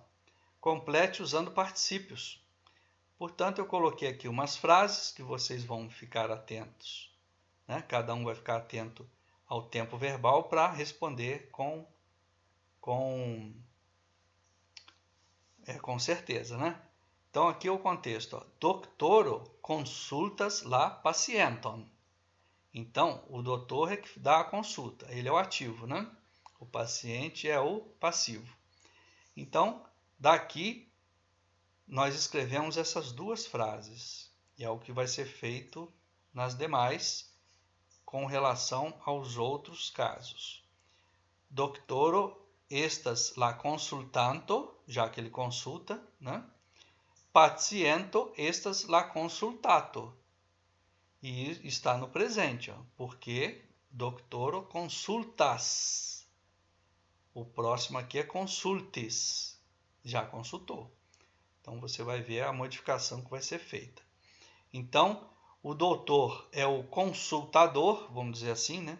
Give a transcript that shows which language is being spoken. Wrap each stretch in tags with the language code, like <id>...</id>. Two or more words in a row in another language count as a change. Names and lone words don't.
<pt>Complete usando particípios. Portanto, eu coloquei aqui umas frases que vocês vão ficar atentos. Né? Cada um vai ficar atento ao tempo verbal para responder com certeza, né? Então, aqui é o contexto. Ó.</pt> <eo>Doctoro consultas la pacienton.</eo> <pt>Então, o doutor é que dá a consulta. Ele é o ativo, né? O paciente é o passivo. Então, daqui, nós escrevemos essas 2 frases. E é o que vai ser feito nas demais com relação aos outros casos.</pt> <eo>Doctoro estas la consultanto,</eo> <pt>já que ele consulta, né?</pt> <eo>Paciento estas la consultato.</eo> <pt>E está no presente, ó, porque doctoro consultas. O próximo aqui é consultis. Já consultou. Então, você vai ver a modificação que vai ser feita. Então, o doutor é o consultador, vamos dizer assim, né?</pt>